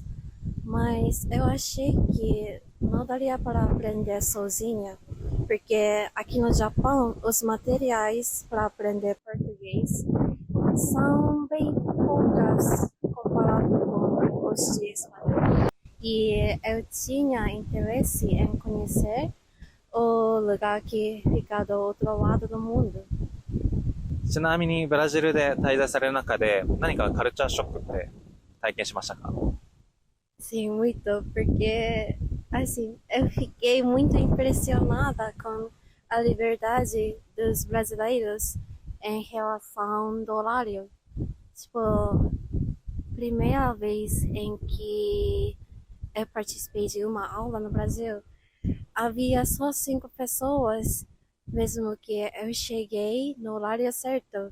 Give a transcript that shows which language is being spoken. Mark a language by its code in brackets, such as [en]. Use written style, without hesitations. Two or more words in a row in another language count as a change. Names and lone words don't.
[pt] Mas eu achei que não daria para aprender sozinha, porque aqui no Japão os materiais para aprender português são bem poucas comparado com os de espanhol. E eu tinha interesse em conhecer o lugar que fica do outro lado do mundo. [ja] ちなみにブラジルで滞在される中で何かカルチャーショックって体験しましたか？ [pt] Sim, muito, porque assim, eu fiquei muito impressionada com a liberdade dos brasileiros em relação do horário. Tipo, primeira vez em que eu participei de uma aula no Brasil, havia só 5 pessoas, mesmo que eu cheguei no horário certo.